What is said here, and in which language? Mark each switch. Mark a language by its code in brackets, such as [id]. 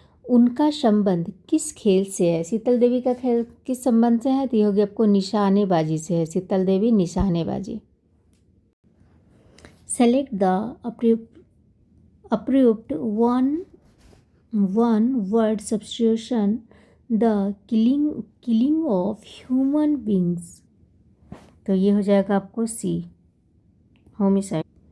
[hi] उनका संबंध किस खेल से है? शीतल देवी का खेल किस संबंध से है? तो ये होगी आपको निशानेबाजी से है। शीतल देवी निशानेबाजी। [en] Select the approved one word substitution the killing of human beings। [hi] तो ये हो जाएगा आपको सी, होमिसाइड।